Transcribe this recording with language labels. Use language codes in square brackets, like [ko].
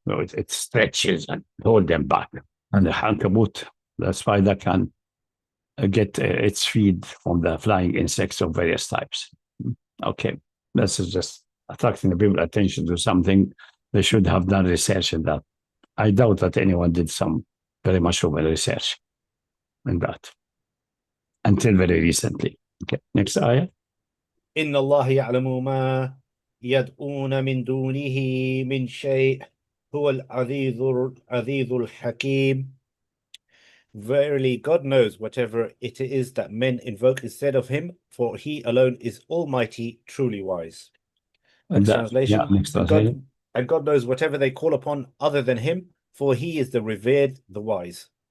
[en] So it stretches and hold them back. And the ankabut, the spider, can get its feed from the flying insects of various types. Okay, this is just attracting the people's attention to something. They should have done research in that. I doubt that anyone did some very much of a research in that until very recently. Okay, next ayah. [ar] إن الله يعلم ما يدعون من دونه من شيء هو العزيز الحكيم. [en] Verily, God knows whatever it is that men invoke instead of him, for he alone is almighty, truly wise. Next translation. Yeah, next translation. And God knows whatever they call upon other than him, for he is the revered, the wise.